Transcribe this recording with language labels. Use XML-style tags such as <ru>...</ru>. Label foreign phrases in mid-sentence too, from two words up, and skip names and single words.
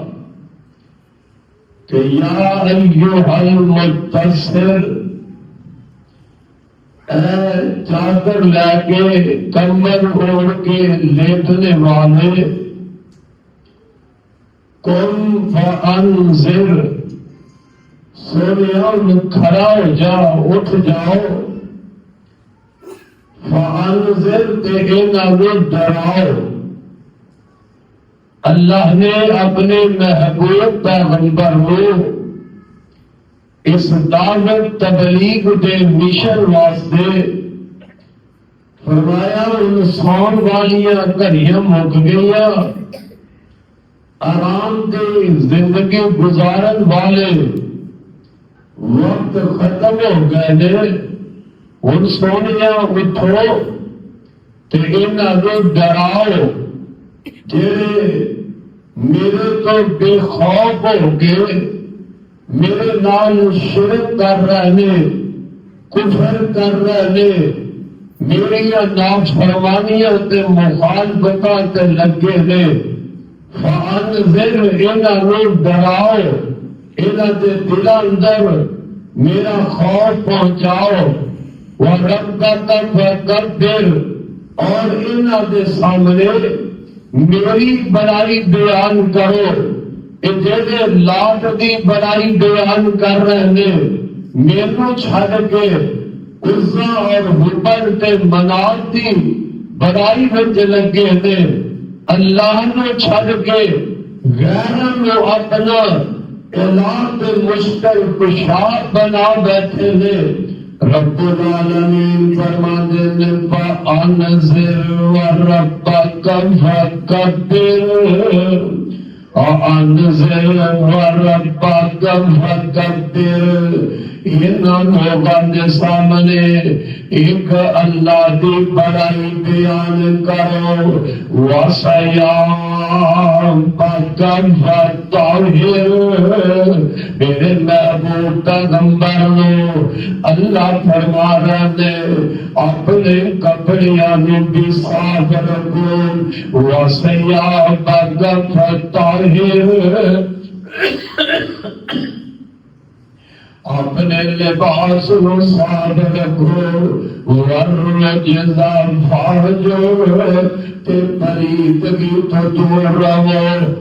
<pa>کہ</pa> <ar>یا ایھا المدثر،</ar> <pa>اے چادر لے کے کمر اوڑھ کے لیٹنے والے،</pa> <ar>قم فانذر،</ar> <pa>سونے کھڑا ہو جا، اٹھ جاؤ، فانذر تے انہاں ڈراؤ. اللہ نے اپنے محبوب پیغمبر کو اس دعوت تبلیغ دے مشن واسطے فرمایا انسان والیاں گھڑیاں مک گئیاں، آرام دہ زندگی گزارن والے وقت ختم ہو گئے نے، ہن سونیا اٹھو تے انہاں نوں ڈراؤ جڑے میرے تو بے خوف ہو کے میرے نال شرک کر رہے نے، کفر کر رہے نے، میری نافرمانیاں تے مخالفتاں تے لگے نے۔ فانذر انہاں نوں ڈراؤ، انہاں دے دلاں اندر میرا خوف پہنچاؤ،</pa> <ar>وَرَبَّكَ فَكَبِّرْ،</ar> <pa>اور انہاں دے سامنے میری بڑائی بیان کرو۔ کہ جیسے لاٹ دی بڑائی بیان کر رہے ہیں، میرے چھڑ کے عزا اور حبل تے منات دی بڑائی وچ لگے نے، اللہ نے چھڑ کے غیروں کو اپنا الہ تے مشکل کشا بنا بیٹھے نے۔</pa> <ur>رب العالمین فرماتے ہیں</ur> <ar>فَأَنذِرْ وَرَبَّكَ فَكَبِّرْ، وَأَنذِرْ وَرَبَّكَ فَكَبِّرْ۔</ar> <pa>انہاں لوگاں دے سامنے ایک اللہ دی بڑائی بیان کرو،</pa> <ar>وَثِيَابَكَ فَطَہِّرْ،</ar> <pa>میرے محبوب پیغمبر نو اللہ فرما رہے ہیں اپنے کپڑیاں نوں بھی صاف رکھو،</pa> <ar>وَثِيَابَكَ فَطَہِّرْ،</ar> <pa>اپنے لباس نو صاف رکھو،</pa> <ar>وَالرُّجْزَ فَاہْجُرْ،</ar> <pa>تے پلیدگی تو دور رہو۔</pa>